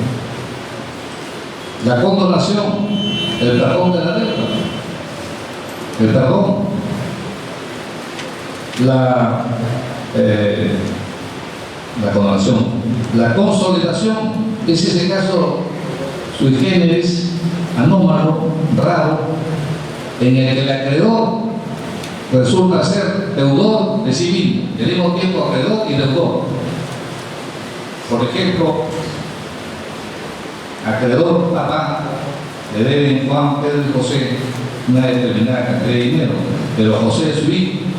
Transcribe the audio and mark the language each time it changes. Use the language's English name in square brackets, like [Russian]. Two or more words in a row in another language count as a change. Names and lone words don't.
[Spanish] La condonación, el perdón de la deuda, el perdón. La condonación. La consolidación es ese caso [Latin] sui generis, [Spanish] anómalo, raro, en el que el acreedor resulta ser deudor de civil, al mismo tiempo acreedor y deudor. Por ejemplo, acreedor papá le deben Juan, Pedro y José una determinada cantidad de dinero, pero José es su hijo.